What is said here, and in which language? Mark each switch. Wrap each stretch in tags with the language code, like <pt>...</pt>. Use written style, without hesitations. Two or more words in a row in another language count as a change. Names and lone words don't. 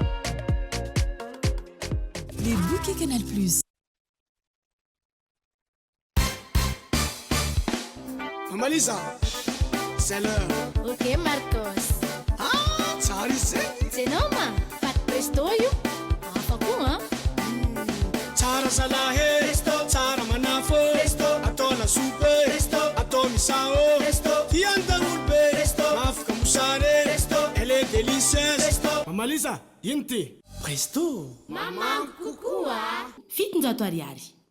<fr>Les bouquets Canal Plus. Maman Lisa, c'est l'heure. Ok, Marcos.</fr> <mg>Ah, tsara izy zay. Tsenao ma, paty presto io. Afako ha? Tsara salahy, tsara manafo, atao lasopy, atao misao, tian-daolo be, mafoka mosary,</mg> <fr>elle est délicieuse. Maman Lisa,</fr> <mg>ino ty? Presto. Mamanko kokoa. Fitonjato ariary.</mg>